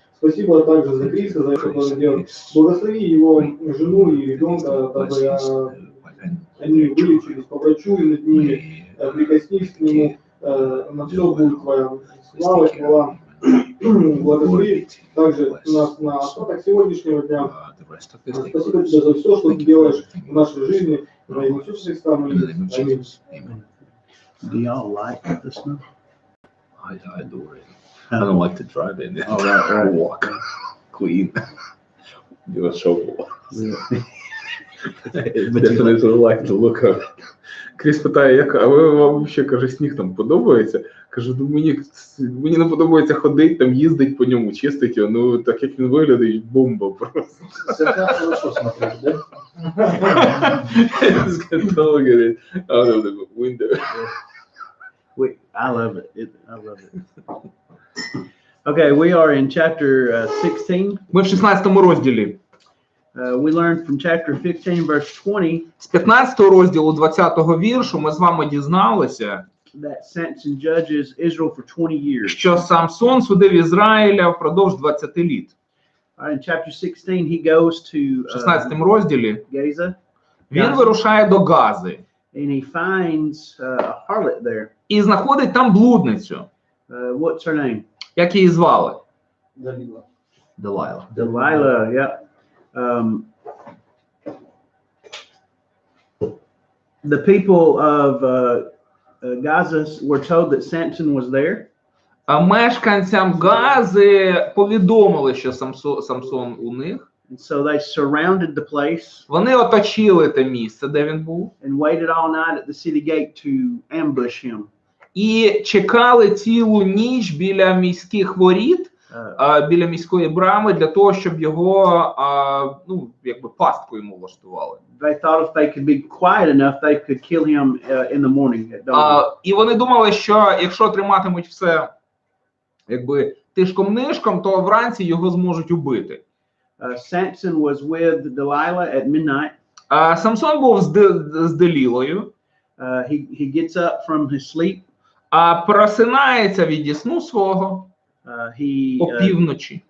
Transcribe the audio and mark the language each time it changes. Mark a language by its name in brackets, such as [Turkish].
[Russian] Спасибо также за Криса, за это, что он делает. Благослови его жену и ребенка, дабы они вылечились по врачу и над ними, прикоснись к нему, на все будет Твоя слава, хвала. Благослови также нас на остаток сегодняшнего дня. Спасибо Тебе за все, что Ты делаешь в нашей жизни. Во имя Иисуса Христа мы молимся. Аминь. [English] Do y'all like the snow? I adore it. I don't like to drive in it. Oh, right. Walk. Clean. Do a shovel. Definitely like to look up. [Ukrainian] Кріс питає, а вам ще, каже, сніг там подобається? Кажу, мені не подобається ходити, там їздить по ньому, чистить його, ну так як він виглядає, бомба просто. [Russian] Це так хорошо смотреть, да? [English] Just get to look at it out of the window. I love it. I love it. Okay, we are in chapter 16. [Ukrainian] Ми в 16 розділі. [English] We learned from chapter 15, verse 20. [Ukrainian] З 15 розділу 20-го віршу ми з вами дізналися, [English] That Samson judges Israel for 20 years. [Ukrainian] що Самсон судив Ізраїля впродовж 20 літ. [English] In chapter 16, he goes to [Ukrainian] В 16 розділі [English] Gaza. [Ukrainian] він вирушає до Гази [English] And he finds a harlot there. [Ukrainian] і знаходить там блудницю. [English] What's her name? [Ukrainian] Як її звали? Далила. Делайла. [English] Delilah, yeah. The people of Gaza were told that Samson was there. [Ukrainian] А мешканцям Гази повідомили, що Самсон у них. [English] And so they surrounded the place. [Ukrainian] Вони оточили те місце, де він був. [English] And waited all night at the city gate to ambush him. [Ukrainian] І чекали цілу ніч біля міських воріт, біля міської брами, для того, щоб його, ну, якби пастку йому влаштували. [English] They thought if they could be quiet enough, they could kill him in the morning at dawn. [Ukrainian] І вони думали, що якщо триматимуть все, якби тишком-нишком, то вранці його зможуть убити. [English] Samson was with Delilah at midnight. [Ukrainian] Самсон був з Делілою. [English] He gets up from his sleep. [Ukrainian] Просинається від сну свого опівночі.